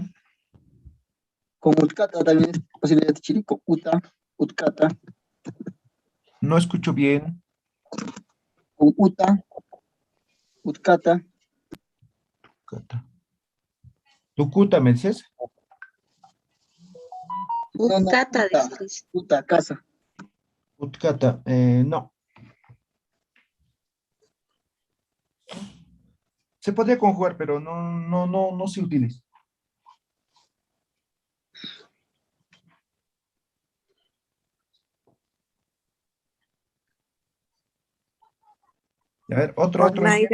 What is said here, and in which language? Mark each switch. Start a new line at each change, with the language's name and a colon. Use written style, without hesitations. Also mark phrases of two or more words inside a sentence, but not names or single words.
Spanish: Con Utkata también es posible de Chile. Con Uta, Utkata. No escucho bien. Con Uta, Utkata. Kuikata. Tucuta, ¿me dices? No, no, Utkata, Uta, dices. Uta, casa. Utkata, no. Se podría conjugar, pero no se utiliza. A ver, otro ejemplo.